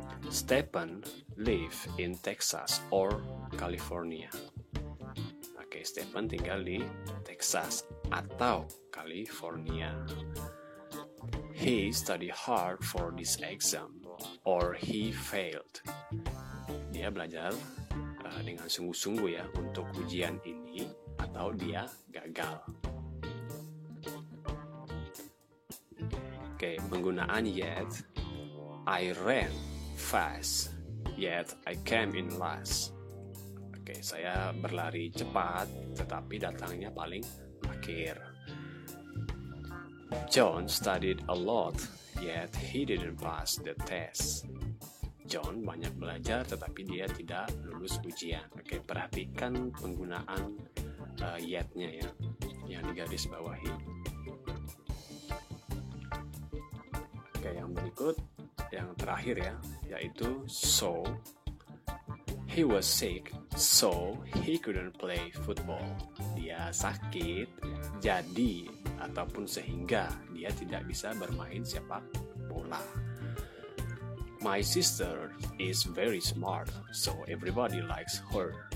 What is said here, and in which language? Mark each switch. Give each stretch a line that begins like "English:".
English: Stephen live in Texas or California.
Indonesian: Oke, Stephen tinggal di Texas atau California.
English: He study hard for this exam or he failed.
Indonesian: Dia belajar dengan sungguh-sungguh ya untuk ujian ini atau dia gagal. Oke, penggunaan yet.
English: I ran fast, yet I came in last.
Indonesian: Oke, saya berlari cepat, tetapi datangnya paling akhir.
English: John studied a lot, yet he didn't pass the test.
Indonesian: John banyak belajar, tetapi dia tidak lulus ujian. Oke, perhatikan penggunaan yet-nya ya, yang digaris bawahi. Oke, yang berikut, yang terakhir ya, yaitu so.
English: He was sick, so he couldn't play football.
Indonesian: Dia sakit, jadi ataupun sehingga dia tidak bisa bermain sepak bola.
English: My sister is very smart, so everybody likes her.